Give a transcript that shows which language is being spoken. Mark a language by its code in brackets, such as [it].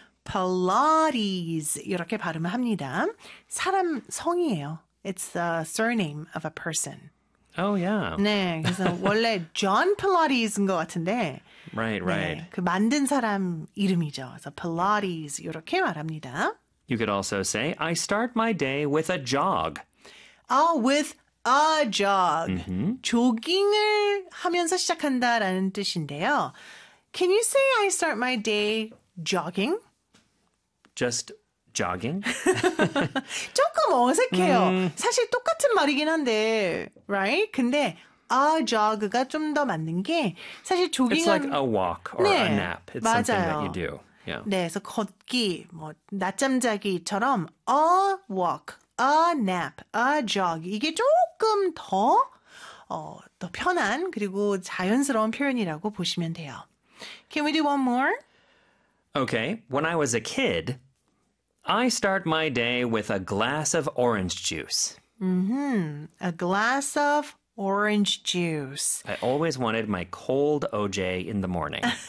[ko] Pilates. 이렇게 발음을 합니다. 사람 성이에요. [en] It's the surname of a person. Oh, yeah. [ko] 네, 그래서 원래 John Pilates인 것 같은데. [en] Right, right. [ko] 네, 그 만든 사람 이름이죠. 그래서 Pilates 이렇게 말합니다. [en] You could also say, I start my day with a jog. Oh, with a jog. Mm-hmm. [ko] 조깅을 하면서 시작한다라는 뜻인데요. [en] Can you say, I start my day jogging? Just jogging? [ko] 조금 어색해요. 사실 똑같은 말이긴 한데, right? 근데 a jog가 좀 더 맞는 게 사실 조깅은 [en] It's like a walk or [ko] 네, [en] a nap. It's [ko] 맞아요. [en] something that you do. Yeah. [ko] 네, 그래서 걷기, 뭐 낮잠 자기처럼 a walk, a nap, a jog. 이게 조금 더 더 편한 그리고 자연스러운 표현이라고 보시면 돼요. [en] Can we do one more? Okay. When I was a kid, I start my day with a glass of orange juice. Mm-hmm. A glass of orange juice. I always wanted my cold OJ in the morning.